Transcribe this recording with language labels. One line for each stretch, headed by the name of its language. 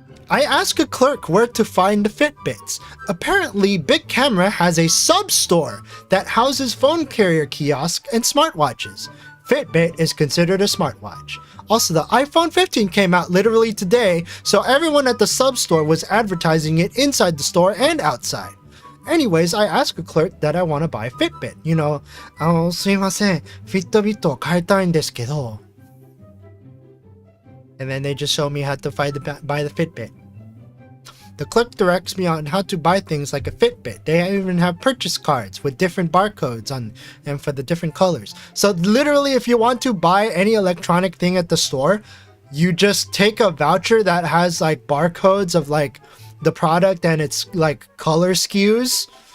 English: I ask a clerk where to find the Fitbits. Apparently, Big Camera has a sub-store that houses phone carrier kiosks and smartwatches. Fitbit is considered a smartwatch. Also, the iPhone 15 came out literally today, so everyone at the sub-store was advertising it inside the store and outside. Anyways, I ask a clerk that I want to buy Fitbit. You know,
Japanese: すいません、Fitbit を買いたいんですけど.
English: And then they just show me how to buy the Fitbit. The clerk directs me on how to buy things like a Fitbit. They even have purchase cards with different barcodes on them for the different colors. So literally, if you want to buy any electronic thing at the store, you just take a voucher that has like barcodes of like the product and its like color SKUs.